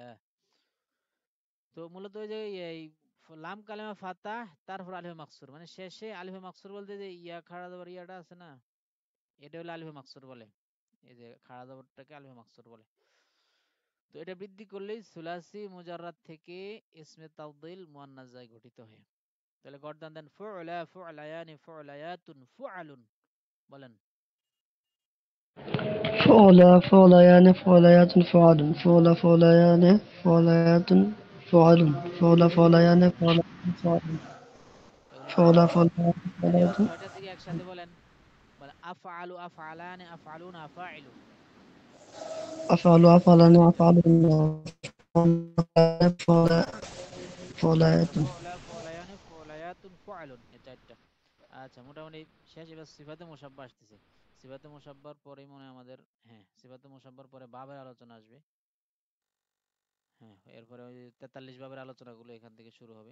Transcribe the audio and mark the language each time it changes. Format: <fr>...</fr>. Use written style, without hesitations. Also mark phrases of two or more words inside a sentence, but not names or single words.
<bn>তো মূলত ওই যে এই লাম কালেমা ফাতাহ তারপর আলিফে মাকসুর, মানে শেষে আলিফে মাকসুর বলতে যে ইয়া খাড়া জবর ইয়াটা আছে না, এটা হলো আলিফে মাকসুর বলে, এই যে খাড়া জবরটাকে আলিফে মাকসুর বলে। তো এটা বৃদ্ধি করলেই সুলাসি মুজাররাদ থেকে ইসমে তাফদীল মুআন্নাস যায় গঠিত হয়। তাহলে গর্দান দেন</bn> <ar>فعلى فعليان فعليات فعل,</ar> <bn>বলেন।</bn> <ar>فعلا فعليان فعليات فعل فعل فعليان فعليات فعل فعل فعليان فعليات فعل</ar> <bn>এগুলো</bn> <ar>فعل</ar> <bn>ছয়টা,</bn> <ar>فعليان</ar> <bn>এবার</bn> <ar>فعليات</ar> <bn>ছয়টা থেকে একসাথে বলেন, বলেন</bn> <ar>أفعل أفعلان أفعلون أفاعل, أفعل أفعلان أفعلون فعل فعليات فعلى فعليان فعليات فعل,</ar> <bn>এই চারটা। আচ্ছা, মোটামুটি শেষ। এবার সিফাতে মুসাব্বা আসতেছে। সিফাতে মুসাব্বার পরেই মনে হয় আমাদের, হ্যাঁ সিফাতে মুসাব্বার পরে বাবের আলোচনা আসবে। হ্যাঁ, এরপরে ওই 43 বাবের আলোচনাগুলো এখান থেকে শুরু হবে।</bn>